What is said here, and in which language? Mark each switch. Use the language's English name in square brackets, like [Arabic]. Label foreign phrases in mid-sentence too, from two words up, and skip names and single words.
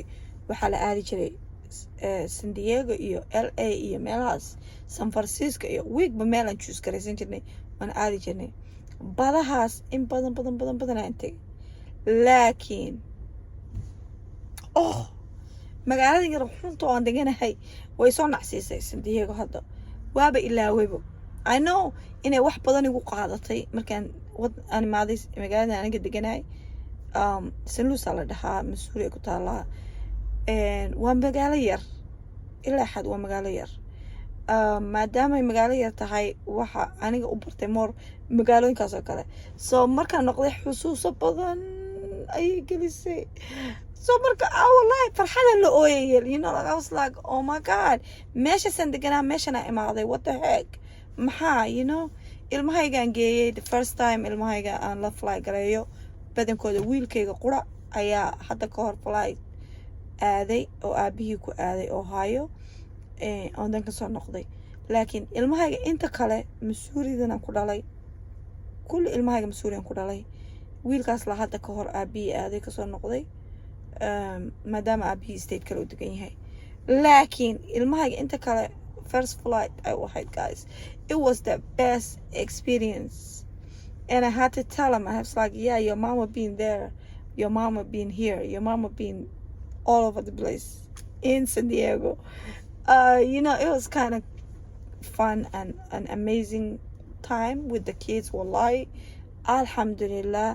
[Somali] waxaa la aadi jiray San Diego iyo LA iyo meelahaas San Francisco iyo weekba meelaan choose garaysan jirnay waan aadi jirnay. badahaas in badan aan tegay laakiin magaalada yar xunta oo aan deganahay way soo nacsiisay San Diego hadda waaba ilaawayba. [English] I know [Somali] inay wax badan igu qaadatay markaan aan imaaday magaalada aniga deganahay. San Luis la dhahaa Missouri ku taala. Waa magaalo yar ilaa xad waa magaalo yar. Maadaama ay magaalo yar tahay waxa aniga u bartay more magaalooyinkaas oo kale. So markaan noqday xusuuso badan ayay gelisay. So marka wallahi farxada la ooyay [English] like I was like oh my god [Somali] meesha san deganaa meeshana imaaday [English] what the heck [Somali] maxaa ilmahaygaan geeyay [English] the first time [Somali] ilmahayga aan la fly gareeyo badankooda wiilkayga qura ayaa hadda ka hor flight aaday oo aabihii ku aaday Ohio oo dan ka soo noqday. laakiin ilmahayga inta kale Missouridan ku dhalay kulli ilmahayga Missouridan ku dhalay. wiilkaas la hadda ka hor aabihii aaday ka soo noqday maadaama aabihii state kale u degan yahay. laakiin ilmahayga inta kale [English] first flight I had guys it was the best experience and I had to tell him. I was like yeah your mama being there, your mama being here, your mama being all over the place in San Diego. It was kind of fun and an amazing time with the kids [Arabic] wallahi alhamdulillah.